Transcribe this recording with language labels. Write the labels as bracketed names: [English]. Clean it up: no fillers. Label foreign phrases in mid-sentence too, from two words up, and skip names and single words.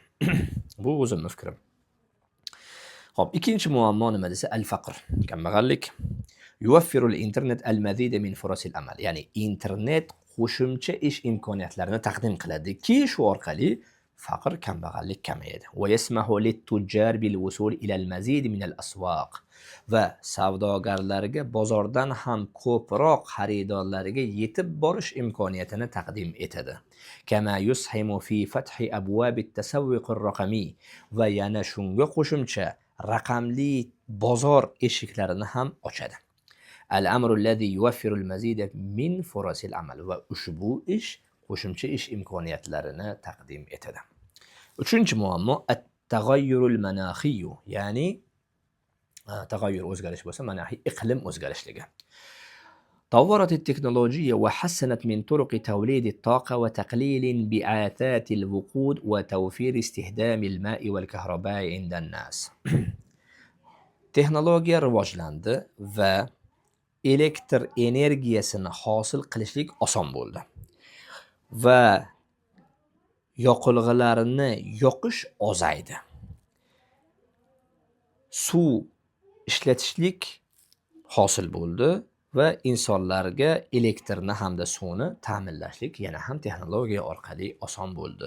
[Uzbek] Bu o'zimning fikrim. Xo'p, ikkinchi muammo nima desa, al-faqr, kambag'allik. [Arabic] يوفر الإنترنت المزيد من فرص العمل. [Uzbek] Ya'ni internet qo'shimcha ish imkoniyatlarini taqdim qiladiki, shu orqali faqr, kambag'allik kamayadi. [Arabic] ويسمح للتجار بالوصول إلى المزيد من الأسواق. [Uzbek] Va savdogarlarga bozordan ham ko'proq xaridorlarga yetib borish imkoniyatini taqdim etadi. [Arabic] كما يسهم في فتح أبواب التسويق الرقمي. [Uzbek] Va yana shunga qo'shimcha raqamli bozor eshiklarini ham ochadi. [Arabic] الأمر الذي يوفر المزيد من فرص العمل. [Uzbek] Va ushbu ish qo'shimcha ish imkoniyatlarini taqdim etadi. Uchinchi muammo [Arabic] التغير المناخي, [Uzbek] ya'ni taghayyur o'zgarish bo'lsa, manaxiy iqlim o'zgarishligi. [Arabic] طورت التكنولوجيا وحسنت من طرق توليد الطاقة وتقليل انبعاثات الوقود وتوفير استخدام الماء والكهرباء عند الناس. [Uzbek] Texnologiya rivojlandi va elektr energiyasini hosil qilishlik oson bo'ldi. Va yoqilg'ilarni yoqish ozaydi. Suv ishlatishlik hosil bo'ldi va insonlarga elektrni hamda suvni ta'minlashlik yana ham texnologiya orqali oson bo'ldi.